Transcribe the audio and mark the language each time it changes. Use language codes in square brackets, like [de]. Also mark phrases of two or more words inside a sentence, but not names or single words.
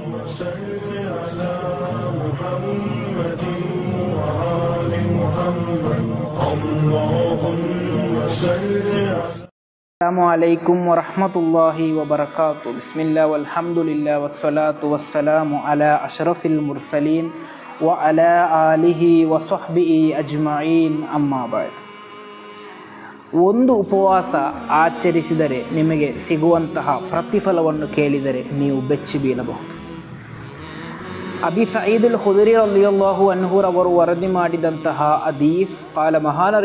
[ar] صل على محمد وآل محمد اللهم صل على السلام عليكم ورحمة الله وبركاته. بسم الله والحمد لله والصلاة والسلام على أشرف المرسلين وعلى آله وصحبه أجمعين أما بعد. [kn] ಒಂದು ಉಪವಾಸ ಆಚರಿಸಿದರೆ ನಿಮಗೆ ಸಿಗುವಂತಹ ಪ್ರತಿಫಲವನ್ನು ಕೇಳಿದರೆ ನೀವು ಬೆಚ್ಚಿ ಬೀಳಬಹುದು. ಅಬಿ ಸಯೀದ್ ಅಲ್ ಖುದರಿ [ar] رضي الله عنه [kn] ಅವರು ವರದಿ ಮಾಡಿದಂತಹ ಹದೀಸ್ ಕಾಲ ಮಹಾನರು